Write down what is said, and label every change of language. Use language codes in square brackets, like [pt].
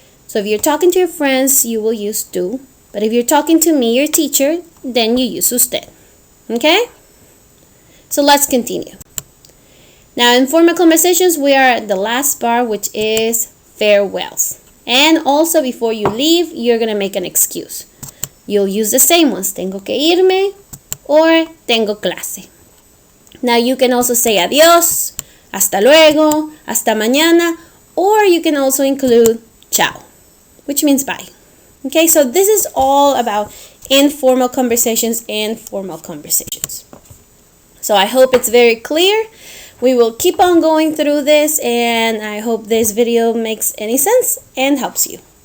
[en] So if you're talking to your friends, you will use tú. But if you're talking to me, your teacher, then you use usted. Okay? So let's continue. Now, in formal conversations, we are at the last part, which is farewells. And also, before you leave, you're going to make an excuse. You'll use the same ones. [es] Tengo que irme or tengo clase. [en] Now, you can also say adiós, hasta luego, hasta mañana, or you can also include chao, which means bye. Okay, so this is all about informal conversations and formal conversations. So I hope it's very clear. We will keep on going through this, and I hope this video makes any sense and helps you.